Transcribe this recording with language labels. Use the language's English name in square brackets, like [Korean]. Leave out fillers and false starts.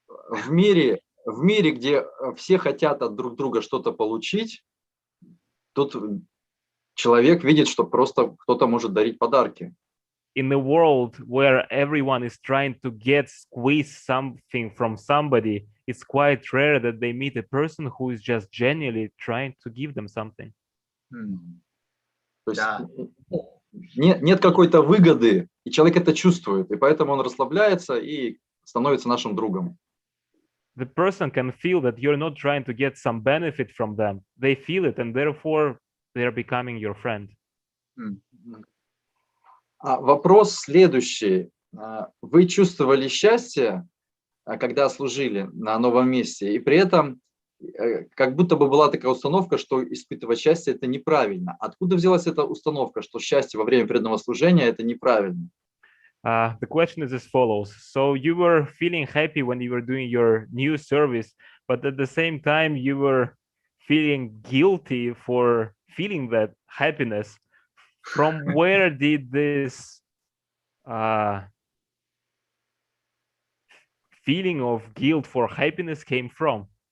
[Russian] В мире, где все хотят от друг друга что-то получить, тут человек видит, что просто кто-то может дарить подарки. [English] In a world where everyone is trying to squeeze something from somebody, it's quite rare that they meet a person who is just genuinely trying to give them something. [Russian] То есть нет какой-то выгоды, и человек это чувствует, и поэтому он расслабляется и становится нашим другом. [English] The person can feel that you're not trying to get some benefit from them. They feel it, and therefore they're becoming your friend. [Russian] Вопрос следующий. Вы чувствовали счастье, когда служили на новом месте, и при этом как будто бы была такая установка, что испытывать счастье – это неправильно. Откуда взялась эта установка, что счастье во время преданного служения – это неправильно? [English] The question is as follows. So you were feeling happy when you were doing your new service, but at the same time you were feeling guilty for feeling that happiness. From where did this feeling of guilt for happiness came from?